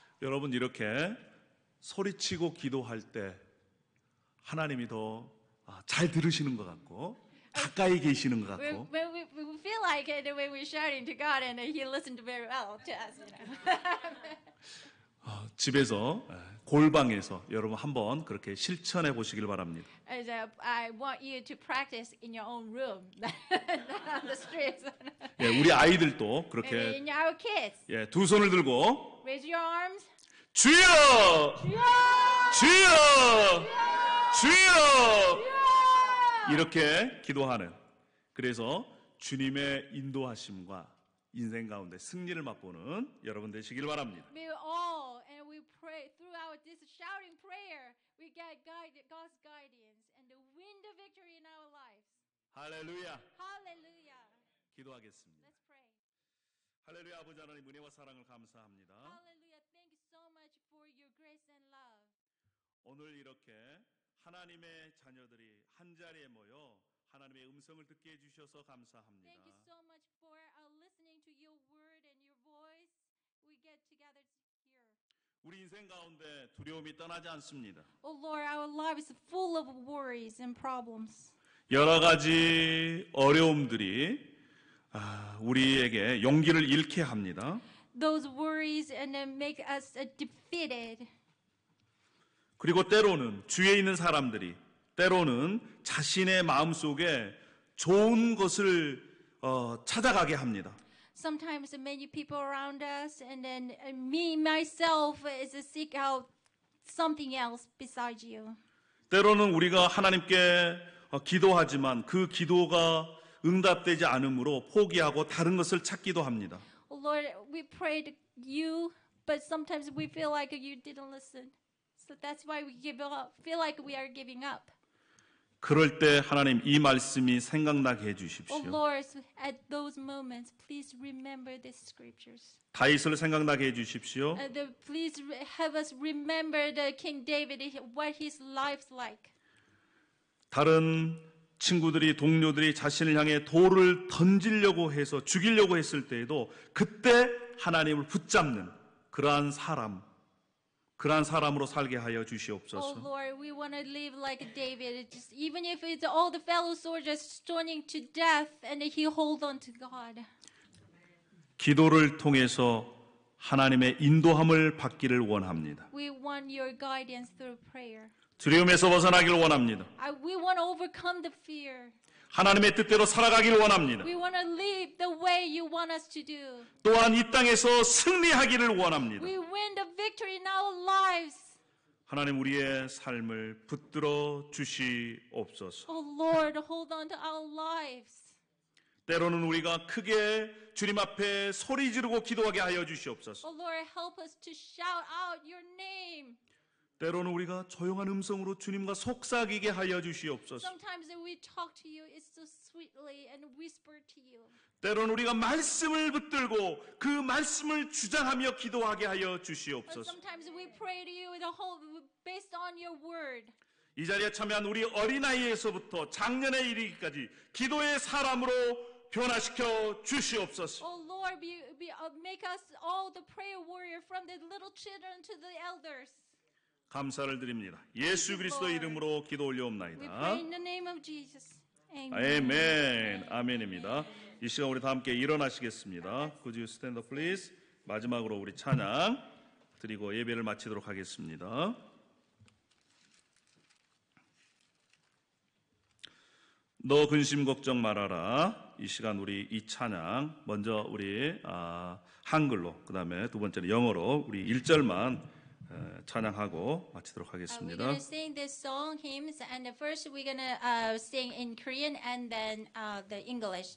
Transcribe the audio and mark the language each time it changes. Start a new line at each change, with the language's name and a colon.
Korean: 여러분 이렇게 소리치고 기도할 때 하나님이 더 잘 들으시는 것 같고 가까이 계시는 것 같고
English: When we feel like it when we're shouting to God and He listened very well to us. You know.
Korean: 집에서 골방에서 여러분 한번 그렇게 실천해 보시길 바랍니다.
English: As, I want you to practice in your own room, not on the streets.
Korean: 예, 우리 아이들도
English: Maybe
Korean: 그렇게
English: in our kids.
Korean: 예, 두 손을 들고
English: Raise your arms.
Korean: 주여! 주여! 주여! 주여! 주여! 이렇게 기도하는 그래서 주님의 인도하심과 인생 가운데 승리를 맛보는 여러분 되시길 바랍니다.
English: We all and we pray throughout this shouting prayer. We get God's guidance and the win the victory in our lives.
Korean: 할렐루야.
English: Hallelujah.
Korean: 기도하겠습니다.
English: Let's pray.
Korean: 할렐루야. 아버지 하나님 은혜와 사랑을 감사합니다.
English: Hallelujah. Thank you so much for your grace and love.
Korean: 오늘 이렇게 하나님의 자녀들이 한 자리에 모여 하나님의 음성을 듣게 해주셔서 감사합니다.
English: Thank you so much for listening to your word and your voice. We get together here.
Korean: 우리 인생 가운데 두려움이 떠나지 않습니다.
English: Oh Lord, our life is full of worries and problems.
Korean: 여러 가지 어려움들이 우리에게 용기를 잃게 합니다.
English: Those worries and then make us defeated.
Korean: 그리고 때로는 주위에 있는 사람들이 때로는 자신의 마음속에 좋은 것을 찾아가게 합니다.
English: Sometimes many people around us and then me myself is to seek out something else besides you.
Korean: 때로는 우리가 하나님께 기도하지만 그 기도가 응답되지 않으므로 포기하고 다른 것을 찾기도 합니다.
English: Oh Lord, we prayed you, but sometimes we feel like you didn't listen. So that's why we give up. Feel like we are giving up.
Korean: 그럴 때 하나님 이 말씀이 생각나게
English: Oh
Korean: 해주십시오.
English: Lord, at those moments, please remember these scriptures.
Korean: 다윗을 생각나게 해주십시오.
English: Please have us remember the King David, what his life's like.
Korean: 다른 친구들이 동료들이 자신을 향해 돌을 던지려고 해서 죽이려고 했을 때에도 그때 하나님을 붙잡는 그러한 사람으로 살게 하여
English: Oh
Korean: 주시옵소서.
English: Lord, we want to live like David. Just, even if it's all the fellow soldiers stoning to death, and he hold on to God.
Korean: 기도를 통해서 하나님의 인도함을 받기를 원합니다.
English: We want your guidance through prayer.
Korean: 두려움에서 벗어나기를 원합니다.
English: We want to overcome the fear.
Korean: 하나님의 뜻대로 살아가기를 원합니다.
English: We want to live the way you want us to do.
Korean: 또한 이 땅에서 승리하기를 원합니다.
English: We win the victory in our lives.
Korean: 하나님 우리의 삶을 붙들어 주시옵소서.
English: Oh Lord, hold on to our lives.
Korean: 때로는 우리가 크게 주님 앞에 소리 지르고 기도하게 하여 주시옵소서.
English: Oh Lord, help us to shout out your name.
Korean: 때로는 우리가 조용한 음성으로 주님과 속삭이게 하여 주시옵소서.
English: Sometimes we talk to you, it's so sweetly and whisper to you.
Korean: 때로는 우리가 말씀을 붙들고 그 말씀을 주장하며 기도하게 하여
English: But
Korean: 주시옵소서.
English: sometimes we pray to you with a whole based on your word.
Korean: 이 자리에 참여한 우리 어린아이에서부터 장년에 이르기까지 기도의 사람으로 변화시켜 주시옵소서.
English: Oh Lord, make us all the prayer warrior from the little children to the elders.
Korean: 감사를 드립니다. 예수 그리스도 이름으로 기도
English: We
Korean: 올려옵나이다.
English: pray in the name of Jesus. Amen.
Korean: 아멘. 아멘입니다. 이 시간 우리 다 함께 일어나시겠습니다. Could you stand up please? 마지막으로 우리 찬양 드리고 예배를 마치도록 하겠습니다. 너 근심 걱정 말아라. 이 시간 우리 이 찬양 먼저 우리 한글로, 그 다음에 두 번째는 영어로 우리 1절만 찬양하고 마치도록
English: We're
Korean: 하겠습니다.
English: gonna sing this song hymns, and first we're gonna sing in Korean and then the English.